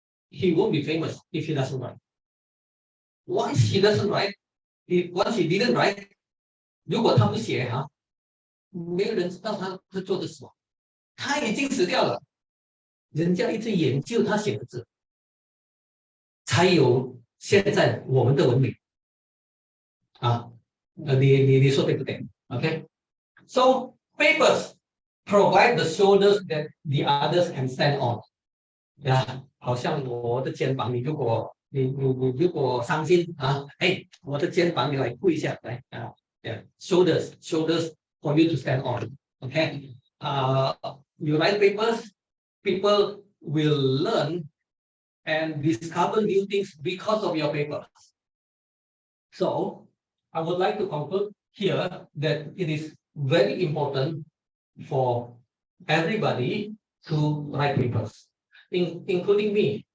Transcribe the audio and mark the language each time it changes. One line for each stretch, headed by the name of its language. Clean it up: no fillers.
English: He won't be famous if he doesn't write. Once he doesn't write, once he didn't write,
Chinese: 如果他不写哈，没有人知道他做的什么，他已经死掉了。人家一直研究他写的字，才有现在我们的文明。啊，你说对不对
English: ？OK， so papers provide the shoulders that the others can stand on.
Chinese: 呀，好像我的肩膀，你如果伤心啊，哎，我的肩膀你来跪一下，来啊 ，
English: shoulders for you to stand on. Okay, you write papers, people will learn and discover new things because of your papers. So I would like to conclude here that it is very important for everybody to write papers, including me.